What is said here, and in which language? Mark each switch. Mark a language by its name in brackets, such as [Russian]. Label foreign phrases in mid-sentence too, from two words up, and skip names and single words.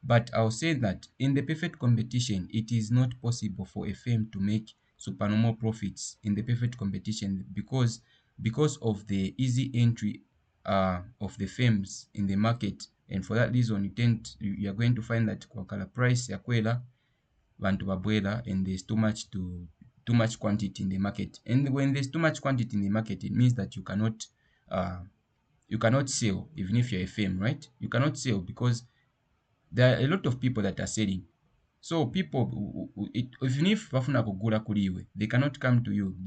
[English] But I'll say that in the perfect competition, it is not possible for a firm to make supernormal profits in the perfect competition because of the easy entry of the firms in the market. And for that reason, you are going to find that [Bemba] kwakala price yakwela bantu babwela, [English] and there's too much quantity in the market. And when there's too much quantity in the market, it means that uh, you cannot sell. Even if you're a firm, right? You cannot sell because there are a lot of people that are selling. So people even if [Bemba] bafuna kugula kuliwe, [English] they cannot come to you.